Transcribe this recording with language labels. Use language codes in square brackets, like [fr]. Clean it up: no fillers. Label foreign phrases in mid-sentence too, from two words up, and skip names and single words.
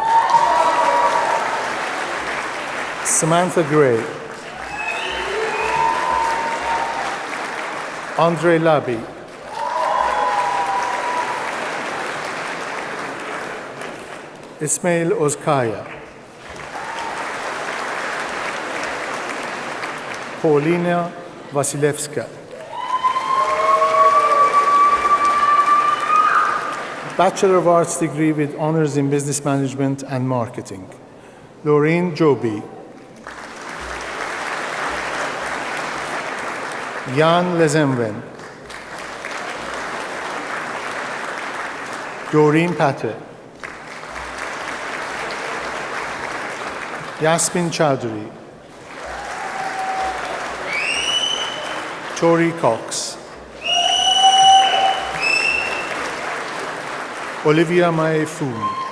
[en] Samantha Gray, Andre Labi, Ismail Ozkaya, Paulina Vasilevska, Bachelor of Arts degree with honors in Business Management and Marketing, Laureen Joby, Jan Lezemwen, Doreen Pater, Yasmin Chowdhury, Tori Cox, Olivia Mae Foon,